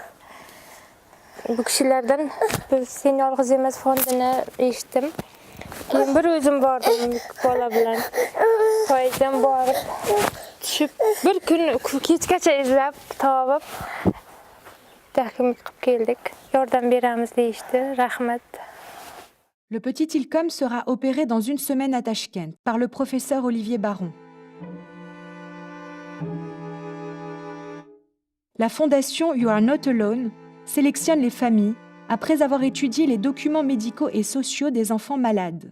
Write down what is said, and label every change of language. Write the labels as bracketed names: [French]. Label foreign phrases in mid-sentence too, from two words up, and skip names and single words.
[Uzbek] Bu kishilardan Sen yolg'iz emas fondini eshitdim. Keyin bir o'zim bordim bola bilan. Poydan borib tushib bir kun kechgacha izlab topib taxmin qilib keldik. Yordam beramiz deyishdi. Rahmat. [French] Le petit Ilkom sera opéré dans une semaine à Tashkent par le professeur Olivier Baron. La fondation You Are Not Alone sélectionne les familles après avoir étudié les documents médicaux et sociaux des enfants malades.